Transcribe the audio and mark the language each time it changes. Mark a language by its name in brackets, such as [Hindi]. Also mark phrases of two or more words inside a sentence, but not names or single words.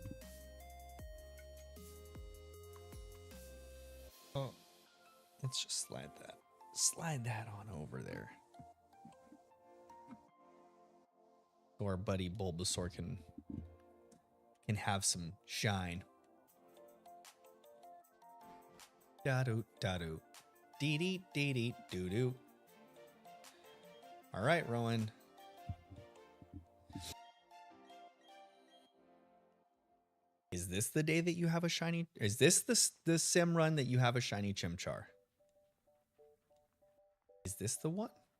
[English] Oh, let's just slide that on over there. So our buddy Bulbasaur can have some shine. Da-do, da-do. Dee-dee, dee-dee, doo-doo. All right, Rowan. Is this the day that you have a shiny? Is this the sim run that you have a shiny Chimchar? Is this the one?